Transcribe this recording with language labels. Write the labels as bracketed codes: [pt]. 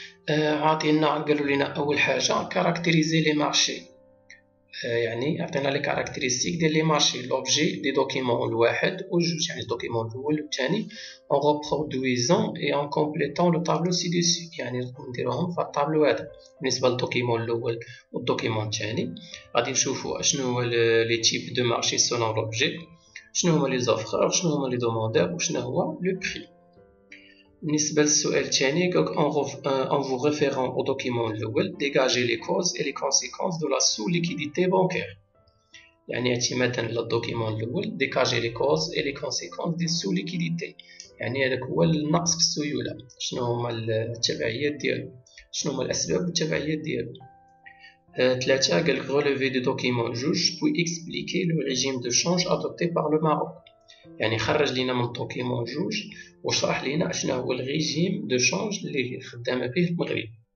[ar] عطينا قالوا لنا اول حاجه كاركتيريزي لي مارشي يعني عطينا لي كاركتيرستيك ديال لي مارشي لوبجي دي دوكيمون الواحد وجوج يعني الدوكيمون الاول والثاني [fr] en reproduisant et en complétant le tableau ci-dessus [ar] يعني نديروهم في الطابلو هذا. بالنسبه للدوكيمون الاول والدوكيمون الثاني غادي نشوفوا شنو هو لي تيب دو مارشي سولون لوبجي شنو هما لي زوفرور شنو هما لي دوموندور وشنو هو لو بري. بالنسبة للسؤال الثاني [fr] en vous référant au document الأول dégager les causes et les conséquences de la sous-liquidité bancaire. [ar] يعني اعتمادا على الدوكيمون الأول [fr] dégager les causes et les conséquences des sous-liquidité [ar] يعني هذاك هو النقص في السيولة شنو هما التبعيات ديالو شنو هما الأسباب والتبعيات ديالو. ثلاثة قال لك [fr] relever du document [ar] جوج [fr] puis expliquer le régime de change adopté par le Maroc [ar] يعني خرج لينا من الدوكيمون جوج وشرح لينا شنو هو الريجيم دو شونج اللي خدامه به المغرب.